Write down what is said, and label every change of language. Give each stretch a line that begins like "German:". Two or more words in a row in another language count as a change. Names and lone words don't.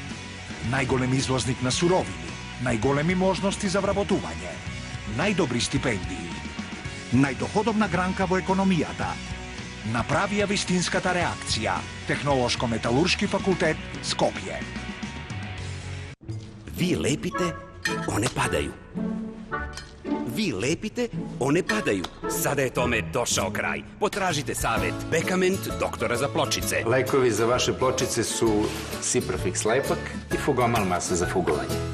Macedonian: Најголем извозник на суровини, најголеми можности за вработување, најдобри стипендии, најдоходовна гранка во економијата. Направија вистинската реакција. Технолошко-металуршки факултет Скопје.
Serbian: Vi lepite, one padaju. Vi lepite, one padaju. Sada je tome došao kraj. Potražite savjet Bekament doktora za pločice. Lekovi za vaše pločice su Ciprofix lepak i Fugomal masa za fugovanje.